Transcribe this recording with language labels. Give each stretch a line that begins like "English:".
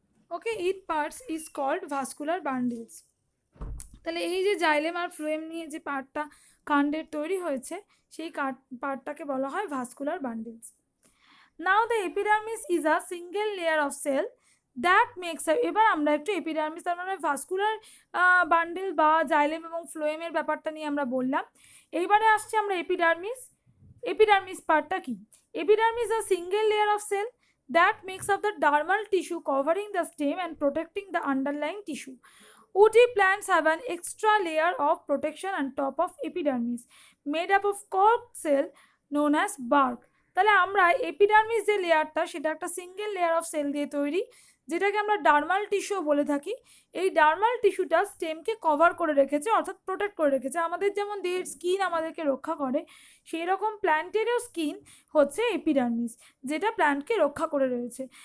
English: Okay, each parts is called vascular bundles.
Bangla: তাহলে এই যে জাইলেম আর ফ্লোয়েম নিয়ে যে পার্টটা কাণ্ডের তৈরি হয়েছে, সেই পার্টটাকে বলা হয় vascular bundles.
English: Now the epidermis is a single layer of cell that makes up.
Bangla: এবার আমরা একটু এপিডার্মিস, তার মানে ভাস্কুলার বান্ডেল বা জাইলেম এবং ফ্লোয়েমের ব্যাপারটা নিয়ে আমরা বললাম। এইবারে আসছে আমরা এপিডার্মিস। এপিডার্মিস পার্টটা কি?
English: Epidermis is a single layer of cell that makes up the dermal tissue covering the stem and protecting the underlying tissue. Woody plants have an extra layer of protection on top of epidermis made up of cork cell known as bark.
Bangla: তাহলে আমরা epidermis যে লেয়ারটা, সেটা একটা single layer of sell দিয়ে তৈরি, যেটাকে আমরা ডার্মাল টিস্যু বলে থাকি। এই ডার্মাল টিস্যুটা স্টেমকে কভার করে রেখেছে, অর্থাৎ প্রোটেক্ট করে রেখেছে। আমাদের যেমন দেহের স্কিন আমাদেরকে রক্ষা করে, সেই রকম প্ল্যান্টেরও স্কিন হচ্ছে এপিডার্মিস, যেটা প্ল্যান্টকে রক্ষা করে রয়েছে।